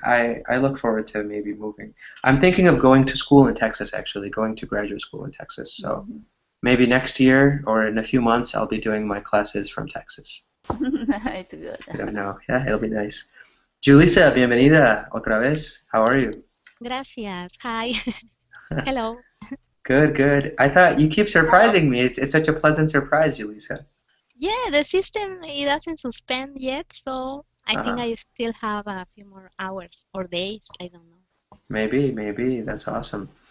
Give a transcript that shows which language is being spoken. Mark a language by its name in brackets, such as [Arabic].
[English] I look forward to maybe moving. I'm thinking of going to school in Texas, actually, going to graduate school in Texas. So maybe next year or in a few months, I'll be doing my classes from Texas. It's good. I don't know. Yeah, it'll be nice. [Spanish] Julissa, bienvenida otra vez. [English] How are you? [Spanish] Gracias. [English] Hi. Hello. Good. I thought you keep surprising me. It's such a pleasant surprise, Julissa. Yeah, the system it doesn't suspend yet, so I think I still have a few more hours or days. I don't know. Maybe. That's awesome.